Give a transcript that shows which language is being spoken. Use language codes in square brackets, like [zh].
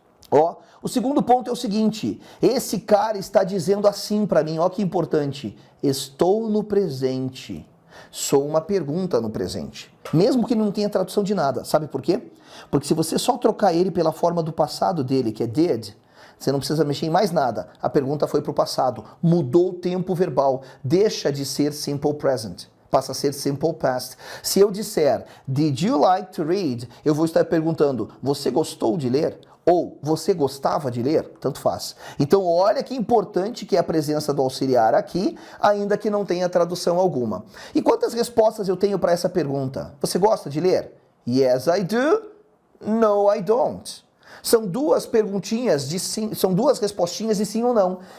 [pt] Ó, o segundo ponto é o seguinte, esse cara está dizendo assim para mim, ó que importante, estou no presente, sou uma pergunta no presente, mesmo que não tenha tradução de nada, sabe por quê? Porque se você só trocar ele pela forma do passado dele, que é did, você não precisa mexer em mais nada, a pergunta foi para o passado, mudou o tempo verbal, deixa de ser simple present. Passa a ser simple past. Se eu disser, [en] did you like to read? [pt] Eu vou estar perguntando, você gostou de ler? Ou você gostava de ler? Tanto faz. Então olha que importante que é a presença do auxiliar aqui, ainda que não tenha tradução alguma. E quantas respostas eu tenho para essa pergunta? Você gosta de ler? [en] Yes, I do. No, I don't. [pt] São duas perguntinhas de sim, são duas respostinhas de sim ou não.